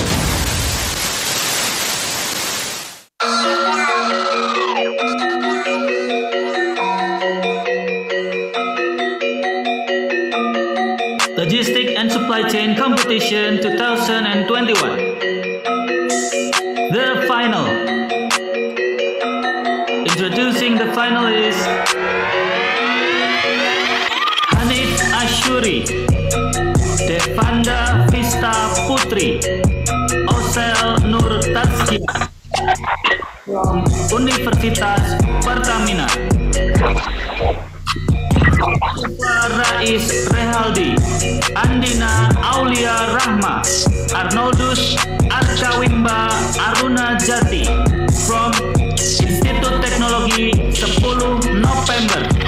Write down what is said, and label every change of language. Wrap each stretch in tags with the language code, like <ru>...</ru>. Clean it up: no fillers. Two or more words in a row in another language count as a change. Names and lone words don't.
<en>Logistic and Supply Chain Competition 2021. The final. Introducing the finalists, Hanif Ashuri, Devanda Vista Putri, Osel Nur Tazkia from Universitas Pertamina, Rais Rehaldi, Andina Aulia Rahma, Arnoldus Arcawimba Aruna Jati from Institut Teknologi 10 November,</en>